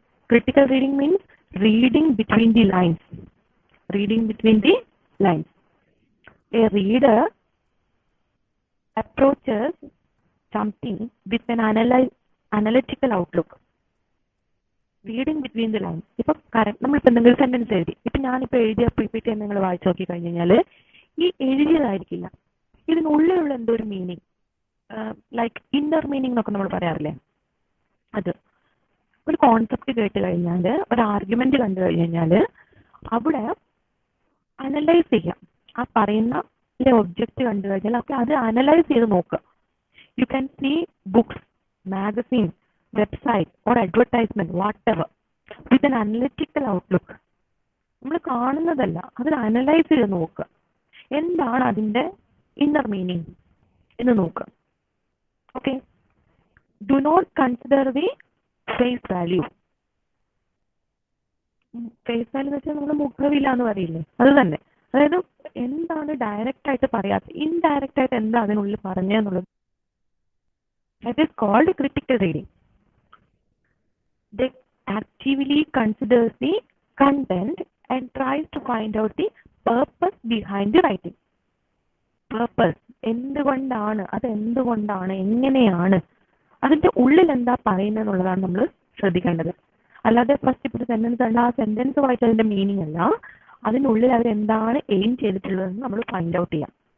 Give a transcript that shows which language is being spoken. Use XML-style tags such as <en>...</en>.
<en>Critical reading means reading between the lines. Reading between the lines. A reader approaches something with an analytical outlook. Reading between the lines.</en> <ml>ഇപ്പൊ നമ്മളിപ്പോൾ എന്തെങ്കിലും sentence എഴുതി, ഇപ്പൊ ഞാനിപ്പോൾ എഴുതിയ PPT നിങ്ങൾ വായിച്ചു നോക്കി കഴിഞ്ഞു കഴിഞ്ഞാൽ ഈ എഴുതിയതായിരിക്കില്ല, ഇതിനുള്ളിലുള്ള എന്തോ ഒരു മീനിങ്, ലൈക്ക് ഇന്നർ മീനിങ് എന്നൊക്കെ നമ്മൾ പറയാറില്ലേ, അത് ഒരു കോൺസെപ്റ്റ് കേട്ട് കഴിഞ്ഞാൽ, ഒരു ആർഗ്യുമെന്റ് കണ്ടു കഴിഞ്ഞാൽ അവിടെ അനലൈസ് ചെയ്യാം. ആ പറയുന്ന ഒബ്ജക്റ്റ് കണ്ടു കഴിഞ്ഞാൽ അപ്പോൾ അത് അനലൈസ് ചെയ്ത് നോക്കുക.</ml> <en>You can see books, magazine, website or advertisement whatever with an analytical outlook.</en> <ml>നമ്മൾ കാണുന്നതല്ല, അതിൽ അനലൈസ് ചെയ്ത് നോക്കുക, എന്താണ് അതിൻ്റെ ഇന്നർ മീനിങ് എന്ന് നോക്കുക.</ml> <en>Okay, do not consider the face value.</en> <ml>Face value എന്ന് വെച്ചാൽ നമ്മൾ മുഖവില എന്ന് പറയില്ലേ, അത് തന്നെ. അതായത് എന്താണ് ഡയറക്റ്റ് ആയിട്ട് പറയാത്തത്, ഇൻഡയറക്റ്റ് ആയിട്ട് എന്താ അതിനുള്ളിൽ പറഞ്ഞെന്നുള്ളത്.</ml> <en>That is called critical reading. They actively considers the content and tries to find out the purpose behind the writing.</en> <ml>Purpose, എന്തുകൊണ്ടാണ്, അത് എന്തുകൊണ്ടാണ്, എങ്ങനെയാണ്, അതിൻ്റെ ഉള്ളിൽ എന്താ പറയുന്നത് എന്നുള്ളതാണ് നമ്മൾ ശ്രദ്ധിക്കേണ്ടത്. അല്ലാതെ ഫസ്റ്റ് ഇപ്പോൾ സെന്റൻസ് ഉണ്ട്, ആ സെന്റൻസ് വായിച്ച് അതിൻ്റെ മീനിങ് അല്ല, അതിനുള്ളിൽ അവരെന്താണ് എയിം ചെയ്തിട്ടുള്ളതെന്ന് നമ്മൾ ഫൈൻഡ് ഔട്ട് ചെയ്യാം.</ml>